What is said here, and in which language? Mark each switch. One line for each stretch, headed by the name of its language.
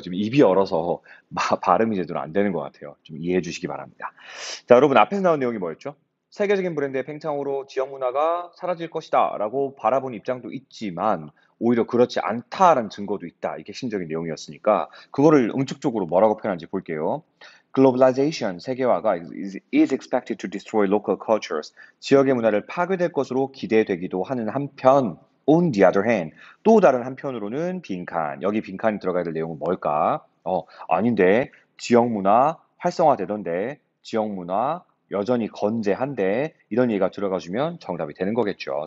Korean: 지금 입이 얼어서 발음이 제대로 안 되는 것 같아요. 좀 이해해 주시기 바랍니다. 자, 여러분 앞에서 나온 내용이 뭐였죠? 세계적인 브랜드의 팽창으로 지역 문화가 사라질 것이다 라고 바라본 입장도 있지만 오히려 그렇지 않다라는 증거도 있다. 이게 핵심적인 내용이었으니까 그거를 응축적으로 뭐라고 표현하는지 볼게요.
English: Globalization,
Korean: 세계화가
English: is expected to destroy local cultures.
Korean: 지역의 문화를 파괴될 것으로 기대되기도 하는 한편,
English: on the other hand,
Korean: 또 다른 한편으로는 빈칸. 여기 빈칸이 들어가야 될 내용은 뭘까? 아닌데 지역 문화 활성화되던데 지역 문화 여전히 건재한데 이런 얘기가 들어가주면 정답이 되는 거겠죠.